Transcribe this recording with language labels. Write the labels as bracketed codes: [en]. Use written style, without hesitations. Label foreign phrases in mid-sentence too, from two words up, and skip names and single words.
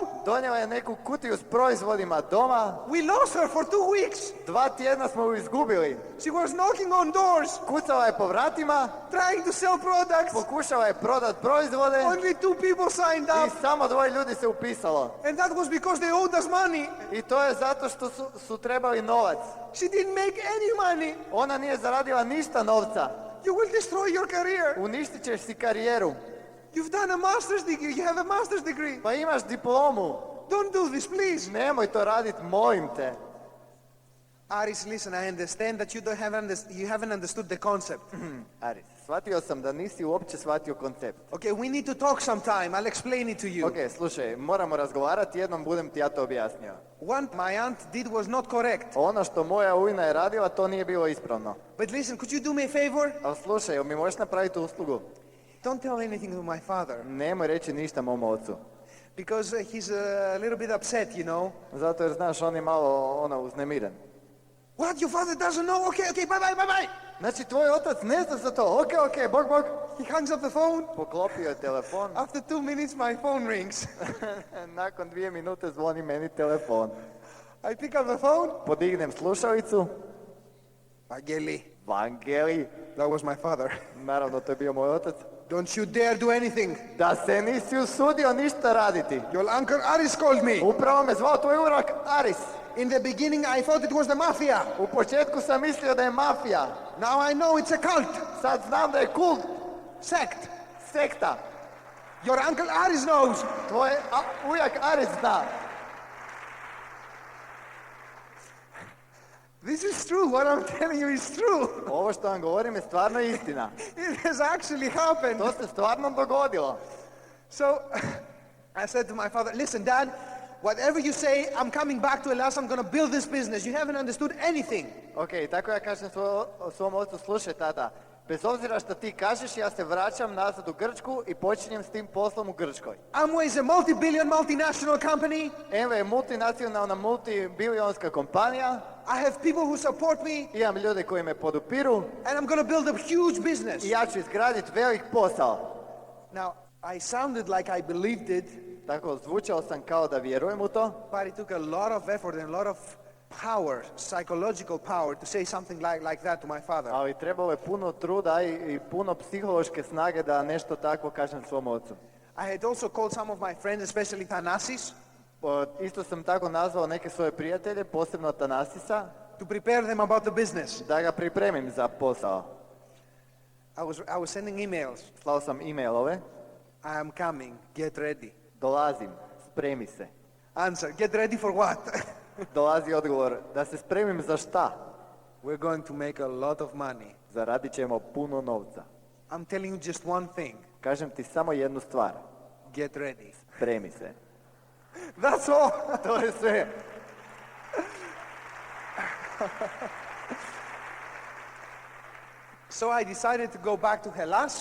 [hr] donijela je neku kutiju s proizvodima doma. [en] We lost her for 2 weeks. [hr] 2 tjedna smo ju izgubili. [en] She was knocking on doors, [hr] Kucala je po vratima, [en] trying to sell products. [hr] pokušala je prodat proizvode [en] Only 2 people signed [hr] i [en] up. [hr] samo 2 ljudi se upisalo. [en] And that was because they owed us money. [hr] I to je zato što su trebali novac. [en] She didn't make any money. [hr] Ona nije zaradila ništa novca. [en] You will destroy your career. [hr] Uništit ćeš si karijeru. [en] You've done a master's degree. You have a master's degree. [hr] Pa imaš diplomu. [en] Don't do this, please. [hr] Nemoj to radit, molim te. [en] Aris, listen, I understand that you haven't understood the concept. [hr] Aris, shvatio sam da nisi uopće shvatio koncept. [en] Okay, we need to talk sometime. I'll explain it to you. [hr] Ok, slušaj, moramo razgovarati, jednom budem ti ja to objasnio. [en] What my aunt did was not correct. [hr] Ono što moja ujna je radila, to nije bilo ispravno. [en] But listen, could you do me a favor? [hr] Ali slušaj, jel mi možeš napraviti uslugu? [en] Don't tell anything to my father. [hr] Nemoj reći ništa mom ocu. [en] Because he's a little bit upset, you know. [hr] Zato jer znaš, on je malo uznemiren. [en] What? Your father doesn't know? Okay, bye. [hr] Znači, tvoj otac ne zna za to. Ok, bog. [en] He hangs up the phone. [hr] Poklopio je telefon. [en] After 2 minutes, my phone rings. [hr] Nakon 2 minute zvoni meni telefon. [en] I pick up the phone. [hr] Podignem slušalicu. Vangeli. [en] That was my father. [hr] Naravno, to je bio moj otac. [en] Don't you dare do anything. [hr] Da se nisi usudio ništa raditi. [en] Your uncle Aris called me. [hr] Upravo me zvao tvoj urak Aris. [en] In the beginning, I thought it was the mafia. [hr] U početku sam mislio da je mafija. [en] Now I know it's a cult. [hr] Sad znam da je kult. [en] Sect. [hr] Sekta. [en] Your uncle Aris knows. [hr] Tvoj ujak Aris zna. [en] This is true. What I'm telling you is true. [hr] Ovo što vam govorim je stvarno istina. [en] It has actually happened. [hr] To se stvarno dogodilo. [en] So I said to my father, listen, Dad, whatever you say, I'm coming back to Hellas. I'm going to build this business. You haven't understood anything. [hr] Ok, tako ja kažem svom ocu, slušaj tata, bez obzira što ti kažeš, ja se vraćam nazad u Grčku i počinjem s tim poslom u Grčkoj. [en] Amway is a multi-billion, multinational company. [hr] Amway je multinacionalna, multibilionska kompanija. [en] I have people who support me. [hr] Imam ljude koji me podupiru. [en] And I'm going to build a huge business. [hr] I ja ću izgraditi velik posao. [en] Now, I sounded like I believed it. [hr] Tako, zvučao sam kao da vjerujem u to. [en] But it took a lot of effort and a lot of power, psychological power, to say something like that to my father. [hr] Ali trebalo je puno truda i puno psihološke snage da nešto takvo kažem svom ocu. [en] I had also called some of my friends, especially Thanasis, [hr] Isto sam tako nazvao neke svoje prijatelje, posebno Tanasisa, [en] to prepare them about the business. [hr] da ga pripremim za posao. [en] I was sending emails. [hr] Slao sam e-mailove. [en] I am coming. Get ready. [hr] Dolazim, spremi se. [en] Answer. Get ready for what? [hr] Dolazi odgovor, da se spremim za šta? [en] We're going to make a lot of money. [hr] Zaradit ćemo puno novca. [en] I'm telling you just one thing. [hr] Kažem ti samo jednu stvar. [en] Get ready. [hr] Spremi se. [en] That's all. [hr] To je sve. [en] So I decided to go back to Hellas.